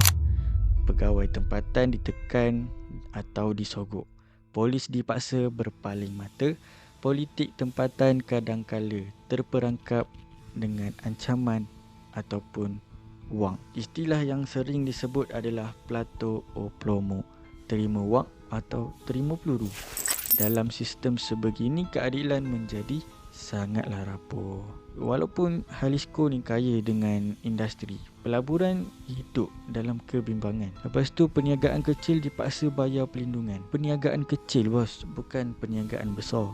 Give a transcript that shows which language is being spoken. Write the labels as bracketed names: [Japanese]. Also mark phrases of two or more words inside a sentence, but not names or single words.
[Malay] Pegawai tempatan ditekan atau disogok. Polis dipaksa berpaling mata. Politik tempatan kadangkala terperangkap dengan ancaman ataupun wang. Istilah yang sering disebut adalah [Spanish] plato o plomo, [Malay] terima wang atau terima peluru. Dalam sistem sebegini, keadilan menjadi sangatlah rapuh. Walaupun Jalisco ni kaya dengan industri, pelaburan hidup dalam kebimbangan. Lepas tu perniagaan kecil dipaksa bayar pelindungan. Perniagaan kecil bos, bukan perniagaan besar.